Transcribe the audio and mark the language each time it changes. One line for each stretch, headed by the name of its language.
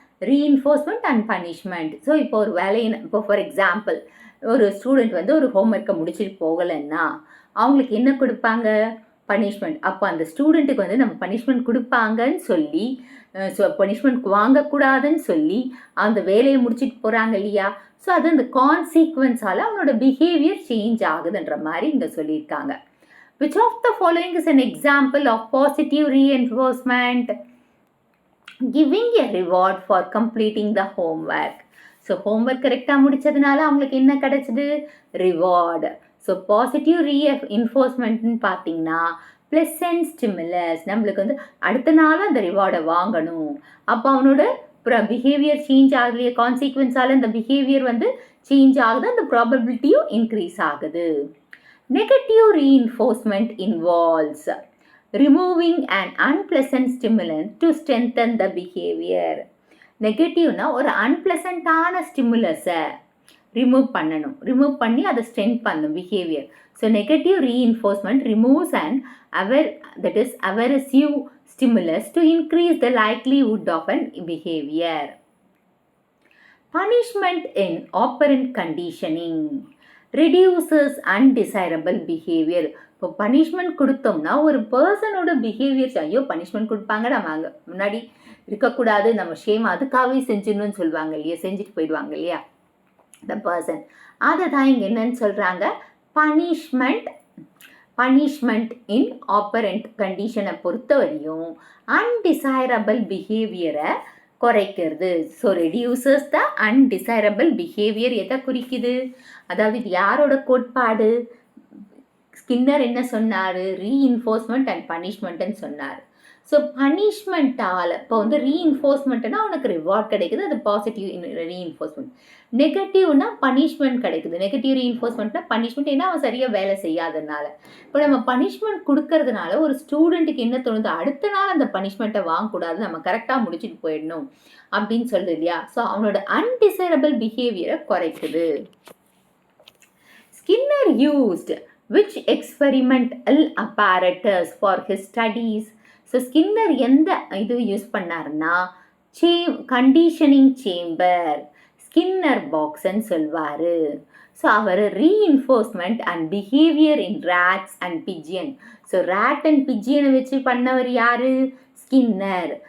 English: Reinforcement and punishment.
Tamil: So இப்போ ஒரு இப்போ ஃபார் எக்ஸாம்பிள் ஒரு ஸ்டூடெண்ட் ஒரு ஹோம்ஒர்க்கை முடிச்சுட்டு போகலைன்னா அவங்களுக்கு என்ன கொடுப்பாங்க? பனிஷ்மெண்ட். அப்போ அந்த ஸ்டூடெண்ட்டுக்கு நம்ம பனிஷ்மெண்ட் கொடுப்பாங்கன்னு சொல்லி பனிஷ்மெண்ட் வாங்கக்கூடாதுன்னு சொல்லி அந்த வேலையை முடிச்சுட்டு போகிறாங்க இல்லையா? ஸோ அது அந்த கான்சிக்வன்ஸால் அவனோட பிஹேவியர் சேஞ்ச் ஆகுதுன்ற மாதிரி இங்கே சொல்லியிருக்காங்க.
English: Which of the following is an example of positive reinforcement? Giving a reward for completing the homework.
Tamil: So homework கரெக்டாக முடித்ததுனால அவங்களுக்கு என்ன கிடைச்சிது? ரிவார்டு. ஸோ பாசிட்டிவ் ரீஇன்ஃபோர்ஸ்மெண்ட்னு பார்த்தீங்கன்னா ப்ளசன்ட் ஸ்டிமுலஸ். நம்மளுக்கு அடுத்த நாள் அந்த ரிவார்டை வாங்கணும். அப்போ அவனோட பிஹேவியர் சேஞ்ச் ஆகலையே, கான்சிக்வன்ஸால் இந்த பிஹேவியர் சேஞ்ச் ஆகுது, அந்த ப்ராபபிலிட்டியும் இன்க்ரீஸ் ஆகுது.
English: Negative reinforcement involves removing and unpleasant stimulant to strengthen the behaviour.
Tamil: நெகட்டிவ்னா ஒரு அன்பிளசண்ட்டான ஸ்டிமுலஸை ரிமூவ் பண்ணணும், ரிமூவ் பண்ணி அதை ஸ்ட்ரென்த் பண்ணணும் behaviour.
English: So negative reinforcement removes and aversive stimulus to increase the likelihood of an behavior. Punishment in operant conditioning reduces undesirable behavior.
Tamil: இப்போ punishment கொடுத்தோம்னா ஒரு பர்சனோட behaviour, ஐயோ punishment கொடுப்பாங்க நம்ம அங்கே முன்னாடி இருக்கக்கூடாது, நம்ம ஷேம் அதுக்காகவே செஞ்சிடணும்னு சொல்லுவாங்க இல்லையா, செஞ்சுட்டு போயிடுவாங்க இல்லையா த பர்சன். அதை தான் இங்கே என்னன்னு சொல்கிறாங்க? பனிஷ்மெண்ட் இன் ஆப்பரண்ட் கண்டிஷனை பொறுத்தவரையும் அன்டிசைரபிள் பிஹேவியரை குறைக்கிறது.
English: So reduces the undesirable behaviour.
Tamil: எதை குறிக்குது? அதாவது இது யாரோட கோட்பாடு? ஸ்கின்னர் என்ன சொன்னார்? ரீஇன்ஃபோர்ஸ்மெண்ட் அண்ட் பனிஷ்மெண்ட்டுன்னு சொன்னார். ஸோ பனிஷ்மெண்ட்டால் இப்போ ரீஇன்ஃபோர்ஸ்மெண்ட்னா அவனுக்கு ரிவார்ட் கிடைக்குது, அது பாசிட்டிவ் ரீஇன்ஃபோர்ஸ்மெண்ட். நெகட்டிவ்னா பனிஷ்மெண்ட் கிடைக்குது. நெகட்டிவ் ரீஇன்ஃபோர்ஸ்மெண்ட்னா பனிஷ்மெண்ட், ஏன்னா அவன் சரியாக வேலை செய்யாததுனால. இப்போ நம்ம பனிஷ்மெண்ட் கொடுக்கறதுனால ஒரு ஸ்டூடெண்ட்டுக்கு என்ன தோணுது? அடுத்த நாள் அந்த பனிஷ்மெண்ட்டை வாங்கக்கூடாது, நம்ம கரெக்டாக முடிச்சுட்டு போயிடணும் அப்படின்னு சொல்லுது இல்லையா? ஸோ அவனோட அன்டிசைரபிள் பிஹேவியரை குறைக்குது.
English: Skinner used which experimental apparatus for his studies?
Tamil: So Skinner எந்த இது யூஸ் பண்ணாருன்னா கண்டிஷனிங் சேம்பர், ஸ்கின்னர் பாக்ஸ்ன்னு சொல்வார்.
English: So அவர் reinforcement and behaviour in rats and pigeon.
Tamil: So rate and பிஜியனை வச்சு பண்ணவர் யார்? ஸ்கின்னர்.